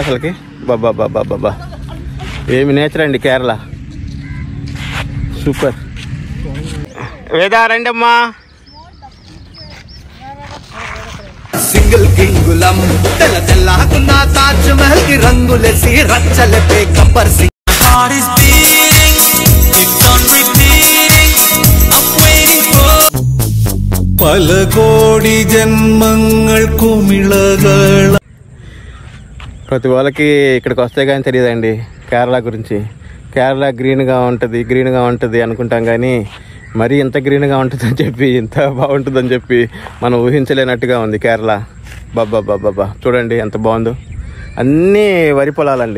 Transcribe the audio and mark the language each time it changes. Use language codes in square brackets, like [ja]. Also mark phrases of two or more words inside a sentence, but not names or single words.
[te] అసలుకి బాబా బాబా బాబా ఏమి నేచర్ అండి కేరళ. సూపర్. వేదా రండి అమ్మా. సింగిల్ కింగులం తెల్ల తెల్లకున్న తాజ్ మహల్ కి రంగులేసి రచ్చలపే గబ్బర్ సింగ్. [ml] പല കോടി ജന്മങ്ങൾ കുമിളകൾ. [te] ప్రతి వాళ్ళకి ఇక్కడికి వస్తే కానీ తెలియదండి కేరళ గురించి. కేరళ గ్రీన్గా ఉంటుంది అనుకుంటాం, కానీ మరీ ఇంత గ్రీన్గా ఉంటుందని చెప్పి, ఇంత బాగుంటుందని చెప్పి మనం ఊహించలేనట్టుగా ఉంది కేరళ. బాబా బాబా చూడండి ఎంత బాగుందో. అన్నీ వరి పొలాలండి.